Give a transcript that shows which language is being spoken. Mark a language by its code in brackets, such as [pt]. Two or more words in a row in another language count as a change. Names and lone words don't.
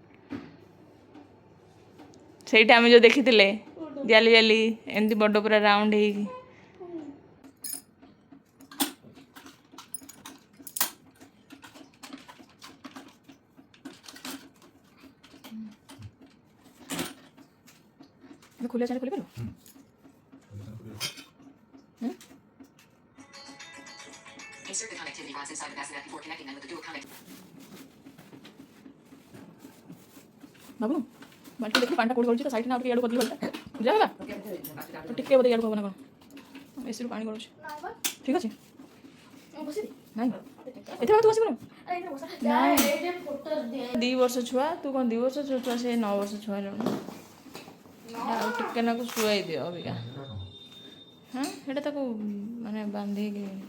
[or] ସେଇଟା ଆମେ ଯେଉଁ ଦେଖିଥିଲେ ଜାଲି ଜାଲି ଏମିତି ବଡ଼ ପୁରା ରାଉଣ୍ଡ ହେଇକି ଖୋଲିବା ଚାଲେ ଖୋଲିପାରିବ [en] Insert the connectivity rods inside the bassinet before connecting them with the dual connect. [or] ବାବୁ ବାଲ୍ଟି ଦେଖି ପାଣିଟା କୋଉଠି ଗଳୁଛି ତ ସାଇଡ଼୍ ନା ଟିକେ ଇଆଡ଼କୁ ବଦଳି ଗଲା ବୁଝା ହେଲା ଟିକେ ବୋଧେ ଇଆଡ଼କୁ ହେବ ନା କ'ଣ ଏସିରୁ ପାଣି ଗଳୁଛି ଠିକ୍ ଅଛି ନାଇଁ ଏଥିରେ ତୁ ଆସିବୁ 2 ବର୍ଷ ଛୁଆ ତୁ କ'ଣ 2 ବର୍ଷ ଛୁଆ ସେ 9 ବର୍ଷ ଛୁଆ ହେଲାଣି ଆଉ ଟିକେ ନାକୁ ଶୁଆଇ ଦିଅ ଅବିକା ହଁ ସେଇଟା ତାକୁ ମାନେ ବାନ୍ଧିକି